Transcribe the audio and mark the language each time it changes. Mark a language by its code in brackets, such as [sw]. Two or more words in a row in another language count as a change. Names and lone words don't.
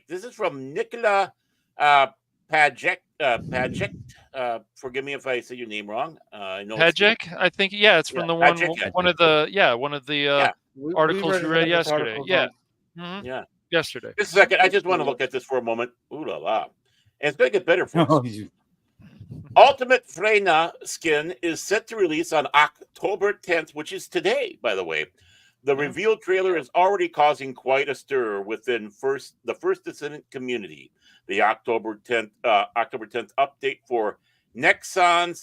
[en] This is from Nicola Pajek. Forgive me if I say your name wrong. I know it's- Pajek, I think. Yeah, it's from Yeah, the one. Pajek, One of the. Yeah. Articles we read this yesterday. article Yeah. on- Mhm. Yeah. Yesterday. Just a second. I just want to look at this for a moment. Ooh la la. And it's going to get better for us. oh, you- Ultimate Freyna skin is set to release on October 10th, which is today, by the way. The reveal trailer is already causing quite a stir within the First Descendant community. The October 10th update for Nexon's